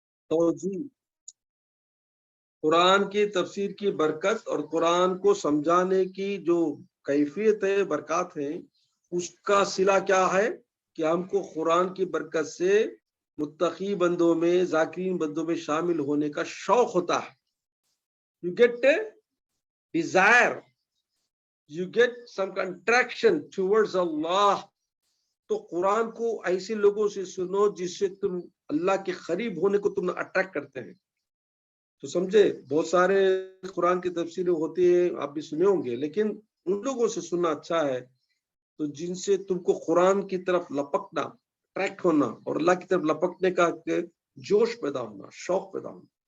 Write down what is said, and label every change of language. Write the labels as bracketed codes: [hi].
[ur] توجیہ، قرآن کی تفسیر کی برکت اور قرآن کو سمجھانے کی جو کیفیت ہے، برکات ہیں، اس کا صلہ کیا ہے کہ ہم کو قرآن کی برکت سے متقی بندوں میں، ذاکرین بندوں میں شامل ہونے کا شوق ہوتا ہے. [en] You get a desire, you get some attraction towards Allah. [ur] تو قرآن کو ایسے لوگوں سے سنو جس سے تم اللہ کے قریب ہونے کو تم اٹریکٹ کرتے ہیں. تو سمجھے، بہت سارے قرآن کی تفسیریں ہوتی ہیں، آپ بھی سنے ہوں گے، لیکن ان لوگوں سے سننا اچھا ہے تو جن سے تم کو قرآن کی طرف لپکنا، اٹریکٹ ہونا اور اللہ کی طرف لپکنے کا جوش پیدا ہونا، شوق پیدا ہونا.